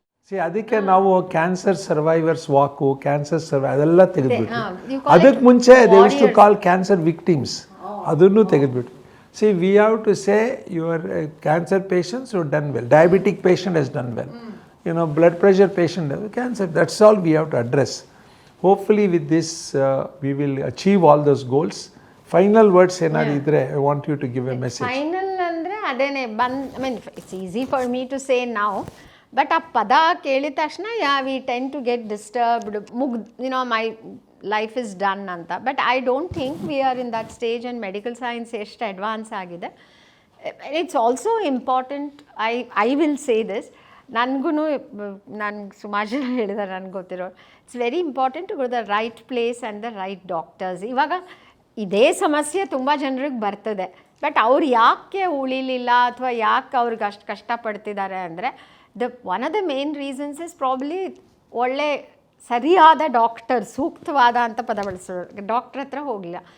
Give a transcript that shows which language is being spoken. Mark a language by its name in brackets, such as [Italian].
[Kannada] ಅದಕ್ಕೆ ನಾವು cancer survivors ವಾಕು, cancer ಅದೆಲ್ಲ ತೆಗೆದ್ಬಿಟ್ಟು, ಅದಕ್ಕೆ ಮುಂಚೆ [English] they used to call cancer victims, [Kannada] ಅದನ್ನು ತೆಗೆದ್ಬಿಟ್ಟು. [English] See we have to say your cancer patients you done well, diabetic patient has done well, blood pressure patient, cancer, that's all we have to address. Hopefully with this we will achieve all those goals. Final words [Kannada] ಏನಾದ್ರು ಇದ್ರೆ [English] I want you to give a message. Final ಅಂದರೆ ಅದೇನೆ I mean it's easy for me to say now, but [Kannada] ಆ ಪದ ಕೇಳಿದ ತಕ್ಷಣ [English] we tend to get disturbed, my life is done ಅಂತ. But I don't think we are in that stage, and medical science [Kannada] ಎಷ್ಟು advance ಆಗಿದೆ. [English] It's also important, I will say this, [Kannada] ನನಗೆ ಸುಮಾರು ಜನ ಹೇಳಿದ್ದಾರೆ, ನನಗೆ ಗೊತ್ತಿರೋ, [English] It's very important to go the right place and the right doctors. [Kannada] ಇವಾಗ ಇದೇ ಸಮಸ್ಯೆ ತುಂಬ ಜನರಿಗೆ ಬರ್ತದೆ, ಬಟ್ ಅವ್ರು ಯಾಕೆ ಉಳಿಲಿಲ್ಲ ಅಥವಾ ಯಾಕೆ ಅವ್ರಿಗೆ ಅಷ್ಟು ಕಷ್ಟಪಡ್ತಿದ್ದಾರೆ ಅಂದರೆ [English] one of the main reasons is probably [Kannada] ಒಳ್ಳೆ ಸರಿಯಾದ ಡಾಕ್ಟರ್, ಸೂಕ್ತವಾದ ಅಂತ ಪದ ಬಳಸೋರು ಡಾಕ್ಟ್ರ್ ಹತ್ರ ಹೋಗಲಿಲ್ಲ.